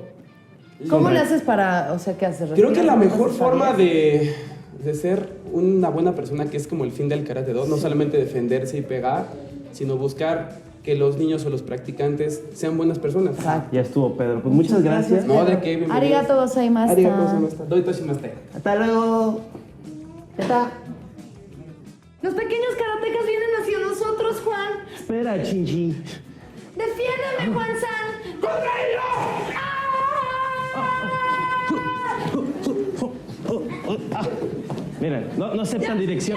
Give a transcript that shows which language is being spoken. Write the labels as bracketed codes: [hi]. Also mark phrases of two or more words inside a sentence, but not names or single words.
[es] ¿Cómo le haces para, o sea, qué haces? Creo que la ¿Respiras? mejor ¿Haces forma tareas? de ser una buena persona, que es como el fin del Karate Do, no solamente defenderse y pegar, sino buscar que los niños o los practicantes sean buenas personas. Exacto. Ya estuvo, Pedro. Pues muchas gracias. No, de qué, bienvenidos. [ja] ありがとうございました. ありがとうございました。どういたしまして. [es] Hasta luego. Está. Los pequeños karatecas vienen hacia nosotros, Juan. Espera, Chinchi. ¡Defiéndeme, Juan-san! Miren, no aceptan dirección.